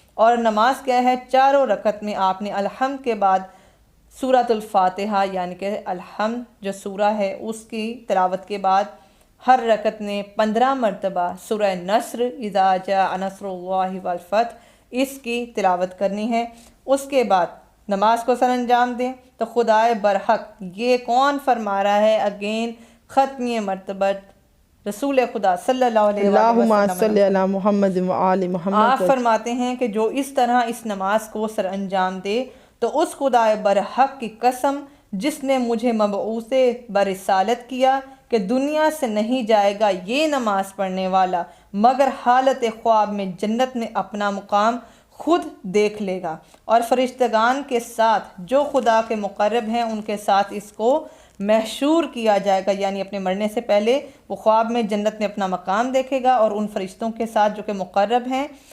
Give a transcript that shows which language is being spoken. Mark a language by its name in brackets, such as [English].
[Urdu] اور نماز کیا ہے؟ 4 رکعت میں آپ نے الحمد کے بعد سورۃ الفاتحہ یعنی کہ الحمد جو سورہ ہے اس کی تلاوت کے بعد ہر رکعت نے 15 مرتبہ سورہ نصر [Arabic] اذا جاء نصر اللہ والفتح [Urdu] اس کی تلاوت کرنی ہے. اس کے بعد نماز کو سر انجام دیں تو خدائے برحق یہ کون فرما رہا ہے؟ اگین ختمی مرتبہ رسول خدا صلی اللہ علیہ [Arabic] اللہم صلی علی محمد و آل محمد. [Urdu] آپ فرماتے ہیں کہ جو اس طرح اس نماز کو سر انجام دے تو اس خدا برحق کی قسم جس نے مجھے مبعوث برسالت کیا کہ دنیا سے نہیں جائے گا یہ نماز پڑھنے والا مگر حالت خواب میں جنت میں اپنا مقام خود دیکھ لے گا، اور فرشتگان کے ساتھ جو خدا کے مقرب ہیں ان کے ساتھ اس کو محشور کیا جائے گا، یعنی اپنے مرنے سے پہلے وہ خواب میں جنت میں اپنا مقام دیکھے گا اور ان فرشتوں کے ساتھ جو کہ مقرب ہیں